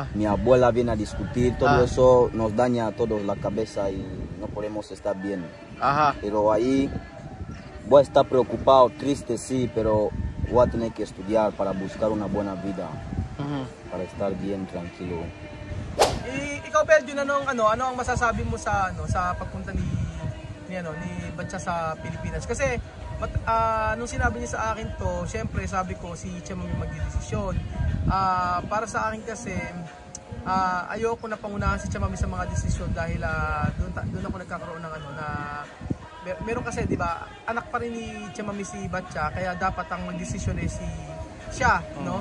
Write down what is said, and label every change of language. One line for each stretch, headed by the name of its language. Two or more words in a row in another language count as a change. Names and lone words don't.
Spanish: mi abuela viene a discutir, todo eso nos daña a todos la cabeza y no podemos estar bien. Ajá. Pero ahí voy a estar preocupado, triste sí, pero voy a tener que estudiar para buscar una buena vida, para estar bien, tranquilo.
Filipino: Ikaw Belgium, ano ang masasabi mo sa sa pagpunta ni Batya sa Pilipinas? Kasi nung sinabi niya sa akin to, syempre sabi ko si Chema may magdedesisyon. Para sa akin kasi ayoko na pangunahan si Chema sa mga desisyon dahil doon ako nagkakaroon ng na meron kasi 'di ba, anak pa rin ni Chema si Batya, kaya dapat ang magdesisyon ay siya, no?